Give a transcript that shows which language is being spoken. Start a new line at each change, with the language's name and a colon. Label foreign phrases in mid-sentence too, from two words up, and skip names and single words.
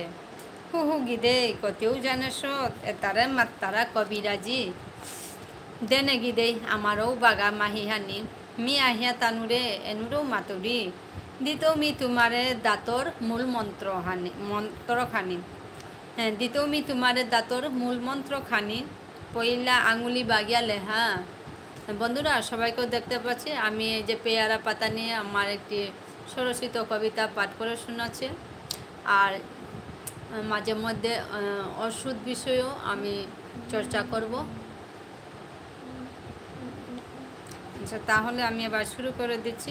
Bishnupriya: হু গিদে কতেও জানে সত, এতারে মাত্তারা কবিরাজি। দেনে গিদে আমারও বাগা মাহিহানি, মি আহিয়া তানুরে এনুরেও মাতুরি। দিতেও মি তোমারে দাঁতর মূল মন্ত্রখানি। হ্যাঁ, দিতেও মি তোমারে দাঁতর মূল মন্ত্রখানি, পইলা আঙুলি বাগিয়া লেহা।
Bangla: বন্ধুরা, সবাইকেও দেখতে পাচ্ছি আমি এই যে পেয়ারা পাতা নিয়ে আমার একটি স্বরচিত কবিতা পাঠ করে শোনাচ্ছি। আর মাঝে মধ্যে ওষুধ বিষয়েও আমি চর্চা করব। আচ্ছা, তাহলে আমি এবার শুরু করে দিচ্ছি।